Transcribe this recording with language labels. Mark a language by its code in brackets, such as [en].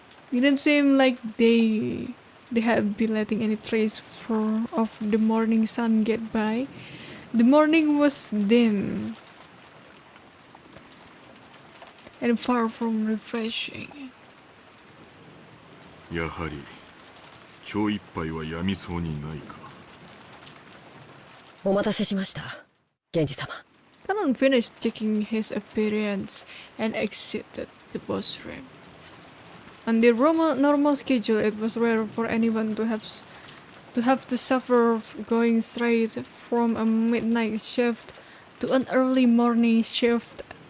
[en] Didn't seem like they have been letting any trace of the morning sun get by. The morning was dim and far from refreshing. [ja] やはり今日いっぱいはやみそうにないか。お待たせしました、源氏様。 [en] Tanon finished checking his appearance and exited the boss room. On the normal schedule, it was rare for anyone to have to suffer going straight from a midnight shift to an early morning shift.